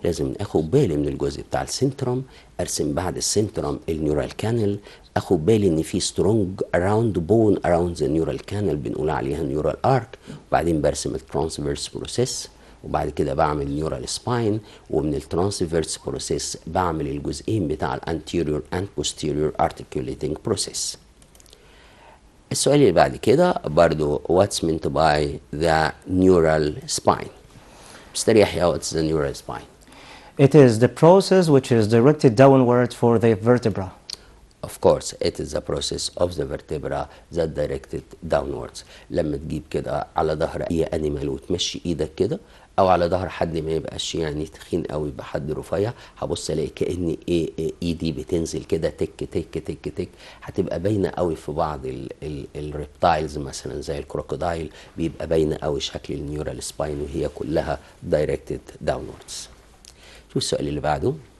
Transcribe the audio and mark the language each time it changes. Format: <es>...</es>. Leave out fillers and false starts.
<ar>لازم اخد بالي من الجزء بتاع السنترم، ارسم بعد السنترم النيورال كانال، اخد بالي ان في</ar> <en>strong around bone around the neural canal</en> <ar>بنقول عليها نيورال ارك، وبعدين برسم الترانسفيرس بروسيس، وبعد كده بعمل نيورال سباين، ومن الترانسفيرس بروسيس بعمل الجزئين بتاع</ar> <en>الانتيريور and posterior articulating process.</en> <ar>السؤال اللي بعد كده برضو</ar> <en>what's meant by the neural spine. Mr. يحيى, what's the neural spine? It is the process which is directed downward for the vertebra. Of course, it is the process of the vertebra that directed downwards.</en> <ar>لما تجيب كده على ظهر اي انيمال وتمشي ايدك كده، او على ظهر حد ما يبقاش يعني تخين قوي، يبقى حد رفيع، هبص الاقي كأن ايدي بتنزل كده تك تك تك تك، هتبقى باينه قوي في بعض الريبتايلز مثلا زي الكروكودايل، بيبقى باينه قوي شكل النيورال سباين وهي كلها</ar> <en>directed downwards.</en> <ar>شوف السؤال اللي بعده.</ar>